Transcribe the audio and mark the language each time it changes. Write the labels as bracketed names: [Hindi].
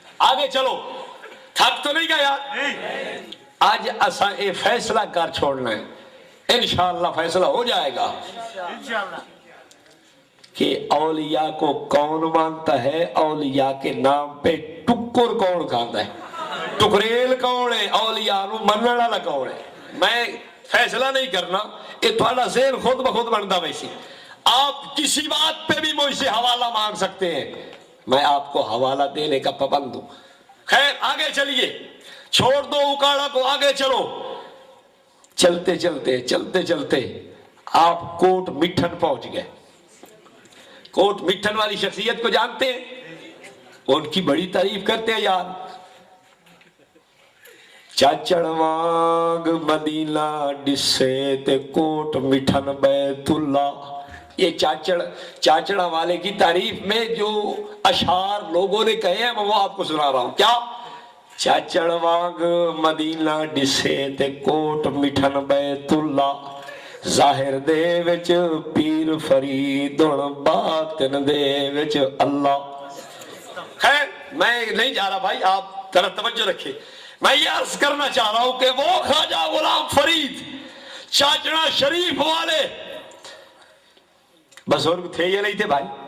[Urdu] آگے چلو, تھک تو نہیں گیا. [Punjabi] آج اساں اے فیصلہ کر چھوڑنا ہے, [Urdu] انشاءاللہ فیصلہ ہو جائے گا کہ اولیاء کو کون مانتا ہے, اولیاء کے نام پہ ٹکر کون کھاتا ہے, ٹکریل کون ہے, [Punjabi] اولیاء نو منن والا کون ہے. [Urdu] میں فیصلہ نہیں کرنا, یہ تھوڑا ذہن خود بخود بنتا. ویسی آپ کسی بات پہ بھی مجھ سے حوالہ مانگ سکتے ہیں, میں آپ کو حوالہ دینے کا پابند ہوں. خیر آگے چلیے, چھوڑ دو اکاڑا کو, آگے چلو. چلتے چلتے چلتے چلتے آپ کوٹ مٹھن پہنچ گئے. کوٹ مٹھن والی شخصیت کو جانتے ہیں؟ ان کی بڑی تعریف کرتے ہیں یار. [Punjabi] چاچڑ وانگ مدینہ ڈسے تے کوٹ مٹھن بیت اللہ. [Urdu] یہ چاچڑا والے کی تعریف میں جو اشعار لوگوں نے کہے ہیں وہ آپ کو سنا رہا ہوں. [Punjabi] کیا؟ چاچڑ وانگ مدینہ ڈسے تے کوٹ مٹھن بیت اللہ, ظاہر دے وچ پیر فرید باطن دے وچ اللہ. [Urdu] خیر میں نہیں جا رہا بھائی, آپ ذرا توجہ رکھیں. میں یہ عرض کرنا چاہ رہا ہوں کہ وہ خواجہ غلام فرید چاچڑا شریف والے بزرگ تھے یا نہیں تھے بھائی؟